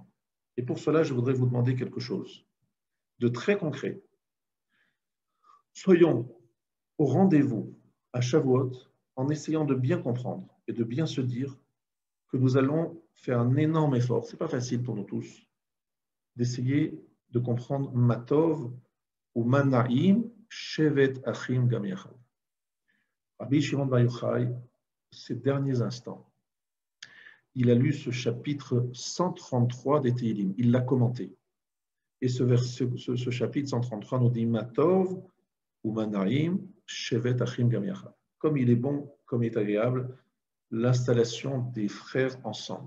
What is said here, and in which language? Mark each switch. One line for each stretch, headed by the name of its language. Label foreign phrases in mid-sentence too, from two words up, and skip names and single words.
French: Et pour cela, je voudrais vous demander quelque chose de très concret. Soyons au rendez-vous à Shavuot en essayant de bien comprendre et de bien se dire que nous allons faire un énorme effort, ce n'est pas facile pour nous tous, d'essayer de comprendre
Hebrew: מה טוב ומה נעים שבת אחים גם יחד.
French: Rabbi Shimon Bar Yochai, ces derniers instants, il a lu ce chapitre 133 des Tehillim, il l'a commenté. Et ce chapitre 133 nous dit
Hebrew: מה טוב ומה נעים שבת אחים גם יחד.
French: Comme il est bon, comme il est agréable, l'installation des frères ensemble.